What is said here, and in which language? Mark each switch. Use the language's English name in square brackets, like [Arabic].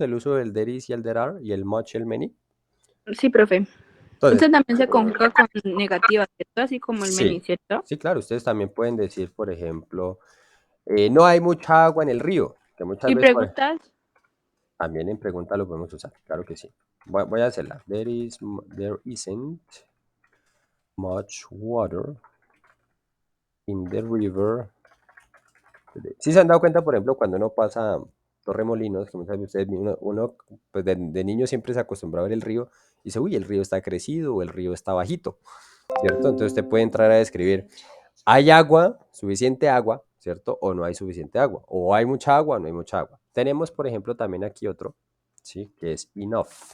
[Spanish] El uso del [English] there is [Spanish] y el [English] there are [Spanish] y el much y el many. Sí, profe. Entonces, Este también se conjuga con negativa, ¿cierto? Así como el many, ¿cierto? sí, claro. Ustedes también pueden decir, por ejemplo, no hay mucha agua en el río, que muchas Y veces preguntas, también en pregunta lo podemos usar, claro que sí. Voy a hacerla. [English] There isn't much water in the river today. [Spanish] Si se han dado cuenta, por ejemplo, cuando uno pasa Torremolinos, que muchas veces uno pues de niño siempre se acostumbra a ver el río y dice, uy, el río está crecido o el río está bajito, ¿cierto? Entonces usted puede entrar a describir, ¿hay agua, suficiente agua, ¿cierto? O no hay suficiente agua. O hay mucha agua o no hay mucha agua. Tenemos, por ejemplo, también aquí otro, ¿sí? Que es enough.